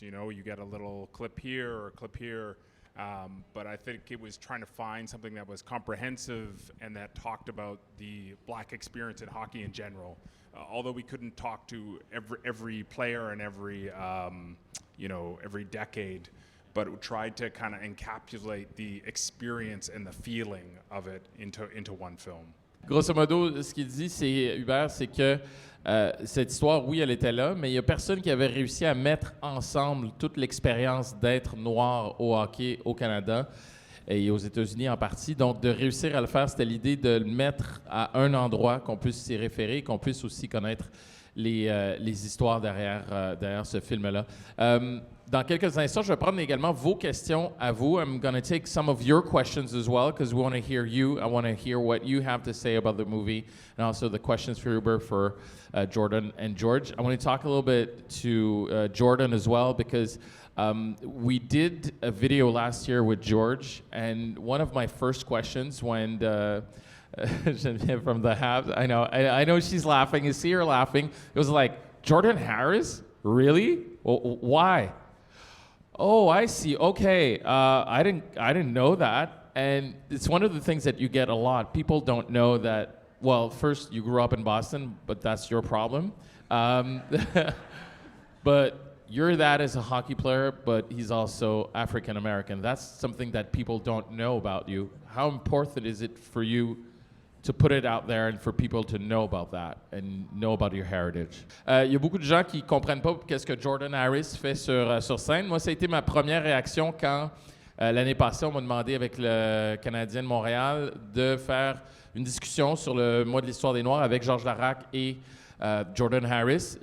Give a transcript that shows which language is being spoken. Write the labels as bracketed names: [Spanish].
[English] You know, you get a little clip here or a clip here. But I think it was trying to find something that was comprehensive and that talked about the Black experience in hockey in general. Although we couldn't talk to every player and every decade, but we tried to kind of encapsulate the experience and the feeling of it into one film. [French] Grosso modo, ce qu'il dit, Hubert, c'est que cette histoire, oui, elle était là, mais il n'y a personne qui avait réussi à mettre ensemble toute l'expérience d'être noir au hockey au Canada et aux États-Unis en partie. Donc, de réussir à le faire, c'était l'idée de le mettre à un endroit, qu'on puisse s'y référer, qu'on puisse aussi connaître les histoires derrière ce film-là. Dans quelques instants, je vais prendre également vos questions à vous. [English] I'm going to take some of your questions as well because we want to hear you. I want to hear what you have to say about the movie and also the questions for Hubert, for Jordan and George. I want to talk a little bit to Jordan as well because we did a video last year with George, and one of my first questions when from the Habs, I know she's laughing. You see her laughing. It was like, Jordan Harris? Really? Well, why? Oh, I see. Okay, I didn't know that, and it's one of the things that you get a lot. People don't know that. Well, first you grew up in Boston, but that's your problem. But your dad is a hockey player, but he's also African American. That's something that people don't know about you. How important is it for you to put it out there and for people to know about that and know about your heritage? [French] Il y a beaucoup de gens qui comprennent pas qu'est-ce que Jordan Harris fait sur scène. Moi, ça a été ma première réaction quand l'année passée, on m'a demandé avec le Canadien de Montréal de faire une discussion sur le mois de l'histoire des Noirs avec Georges Larac et Jordan Harris.